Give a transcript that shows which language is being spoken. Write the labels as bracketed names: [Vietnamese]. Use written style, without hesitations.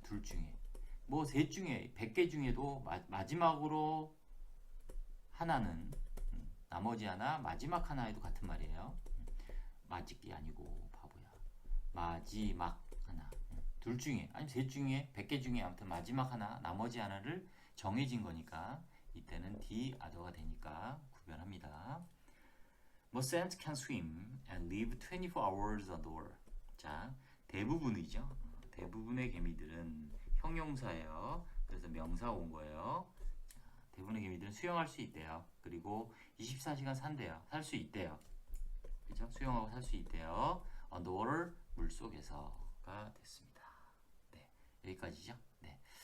[Korean] 둘 중에 셋 중에 100개 중에도 마지막으로 하나는 나머지 하나 마지막 하나에도 같은 말이에요. 마지기 아니고 바보야. 마지막 하나 둘 중에 아니면 셋 중에 100개 중에 아무튼 마지막 하나 나머지 하나를 정해진 거니까 이때는 the other가 되니까 구별합니다. [English] Most ants can swim and live 24 hours underwater. [Korean] 자, 대부분이죠. 대부분의 개미들은 형용사예요. 그래서 명사 온 거예요. 자, 대부분의 개미들은 수영할 수 있대요. 그리고 24시간 살 수 있대요. 그죠? 수영하고 살 수 있대요. underwater 물속에서가 됐습니다. 네, 여기까지죠. 네.